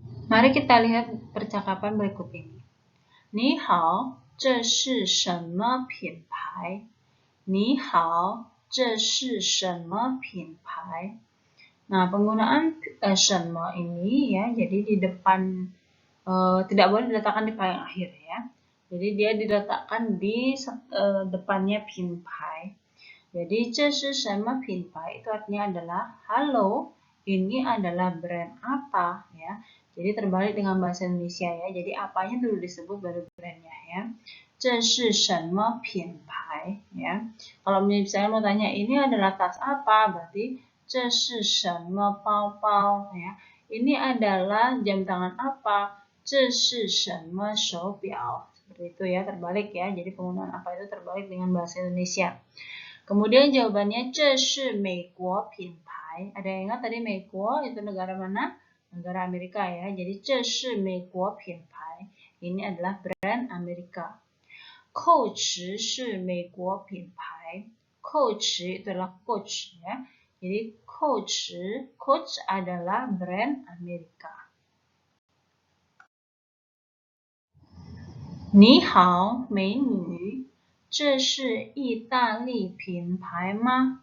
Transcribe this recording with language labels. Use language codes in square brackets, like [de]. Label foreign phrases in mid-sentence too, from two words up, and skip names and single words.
[id] Mari kita lihat percakapan berikut ini. [zh] 你好，这是什么品牌？你好，这是什么品牌？ [id] Nah, penggunaan 什么 ini ya, jadi di depan tidak boleh diletakkan di paling akhir ya. Jadi dia diletakkan di depannya 品牌. Jadi [zh] 这是什么品牌 [id] itu artinya adalah halo, ini adalah brand apa ya. Jadi terbalik dengan bahasa Indonesia ya. Jadi apanya dulu disebut baru brandnya ya. [zh] 这是什么品牌 ya. [id] Kalau misalnya mau tanya ini adalah tas apa, berarti [zh] 这是什么包包 [id] ya. Ini adalah jam tangan apa? [zh] 这是什么手表? [id] Seperti itu ya, terbalik ya. Jadi penggunaan apa itu terbalik dengan bahasa Indonesia. Kemudian jawabannya [zh] 这是美国品牌. [id] Ada yang ingat tadi 美国 itu negara mana? Negara Amerika ya. [zh] Jadi 这是美国品牌. [id] Ini adalah brand Amerika. [zh] 蔻驰是美国品牌. [id] 蔻驰 itu adalah Coach ya. Jadi Coach adalah brand Amerika. [zh] 你好，美女，这是意大利品牌吗？